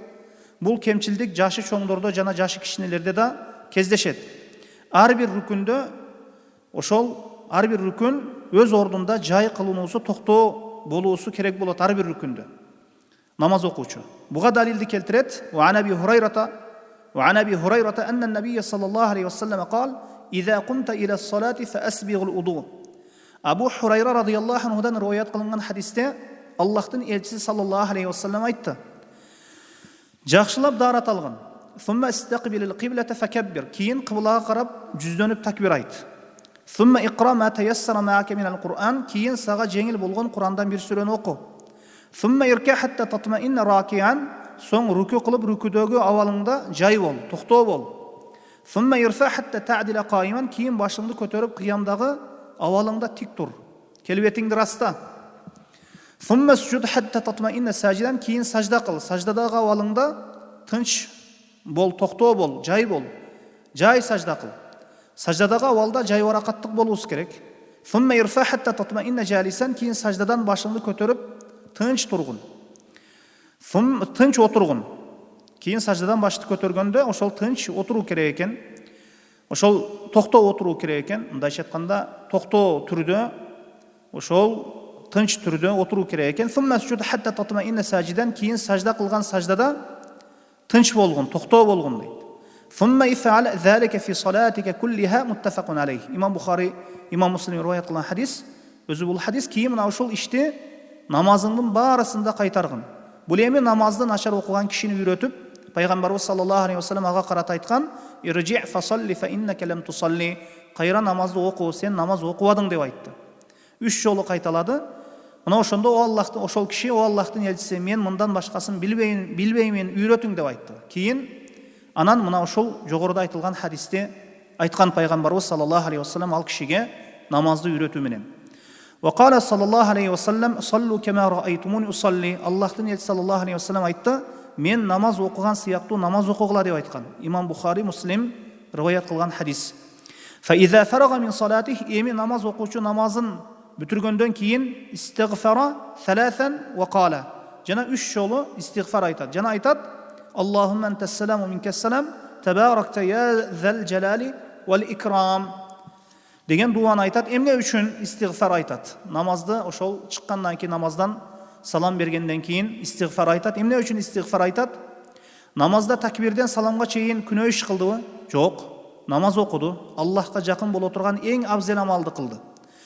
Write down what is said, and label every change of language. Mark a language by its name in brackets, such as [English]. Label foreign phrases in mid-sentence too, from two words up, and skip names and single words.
[Kyrgyz] Бул кемчилдик жашы чоңдордо жана жашы кичинелерде да кездешет. Ар бир рүкүн өз ордунда жай кылынуусу, токтоо болуусу керек болот ар бир рүкүндө. Намаз окуучу. Буга далилди келтирет. [Arabic] وعن أبي هريرة أن النبي صلى الله عليه وسلم قال: إذا قمت إلى الصلاة فأسبغ الوضوء. [Kyrgyz] Абу Хурайра [Arabic] رضي الله عنه [Kyrgyz] rivayet кылынган хадисте Аллахтын элчиси [Arabic] صلى الله عليه وسلم [Kyrgyz] айтты: Жакшылап даарат алгын. [Arabic] ثم استقبل القبلة فكبر. [Kyrgyz] Кийин кыблага карап жүздөнүп такбир айт. [Arabic] ثم اقرأ ما تيسر معك من القرآن. [Kyrgyz] Кийин сага жеңил болгон Курандан бир сүрөнү оку. [Arabic] ثم اركع حتى تطمئن راكعا. [Kyrgyz] Соң рүкү кылып рүкүдөгү абалыңда жай бол, токтоо бол. [Arabic] ثم ارفع حتى تعدل قائما. [Kyrgyz] Кийин башыңды көтөрүп кыямдагы абалыңда тик тур. Келбетиңди раста. [Arabic] ثم اسجد حتى تطمئن ساجدا. [Kyrgyz] Кийин сажда кыл. Саждадагы абалыңда тынч бол, токтоо бол, жай бол. Жай сажда кыл. Саждадагы абалда жай баракаттык болуусу керек. [Arabic] ثم ارفع حتى تطمئن جالسا. [Kyrgyz] Кийин саждадан башыңды көтөрүп тынч тургун. Тынч отургун. Кийин саждадан башты көтөргөндө ошол тынч отуруу керек экен. Ошол токтоо отуруу керек экен. Мындайча айтканда токтоо түрдө, ошол тынч түрдө отуруу керек экен. [Arabic] ثم اسجد حتى تطمئن ساجدا. [Kyrgyz] Кийин сажда кылган саждада тынч болгон, токтоо болгон дейт. [Arabic] ثم افعل ذلك في صلاتك كلها متفق عليه. [Kyrgyz] Имам Бухари, Имам Муслим риваят кылган хадис. Өзү бул хадис кийин мына ошол ишти намазыңдын баарысында кайтаргын. Бул эми намазды начар окуган кишини үйрөтүп, пайгамбарыбыз [Arabic] صلى الله عليه وسلم [Kyrgyz] ага карата айткан: [Arabic] "ارجع فصل فإنك لم تصل." [Kyrgyz] Кайра намазды оку, сен намаз окубадың деп айтты. 3 жолу кайталады. Мына ошондо ошол киши Аллахтын элчиси, мен мындан башкасын билбеймин, үйрөтүң деп айтты. Кийин анан мына ошол жогоруда айтылган хадисте айткан пайгамбарыбыз [Arabic] صلى الله عليه وسلم [Kyrgyz] ал кишиге намазды үйрөтүү менен. [Arabic] وقال صلى الله عليه وسلم: صلوا كما رأيتموني أصلي. [Kyrgyz] Аллахтын элчиси [Arabic] صلى الله عليه وسلم [Kyrgyz] айтты: мен намаз окуган сыяктуу намаз окугула деп айткан. Имам Бухари, Муслим риваят кылган хадис. [Arabic] فإذا فرغ من صلاته. [Kyrgyz] Эми намаз окуучу намазын бүтүргөндөн кийин истигфара [Arabic] ثلاثا وقال. [Kyrgyz] Жана 3 жолу истигфар айтат. Жана айтат: [Arabic] اللهم أنت السلام ومنك السلام تباركت يا ذا الجلال والإكرام. [Kyrgyz] Деген дуаны айтат. Эмне үчүн истигфар айтат? Намазды ошол чыккандан кийин, намаздан салам бергенден кийин истигфар айтат. Эмне үчүн истигфар айтат? Намазда такбирден саламга чейин күнөө иш кылдыбы? Жок. Намаз окуду. Аллахка жакын боло турган эң абзел амалды кылды.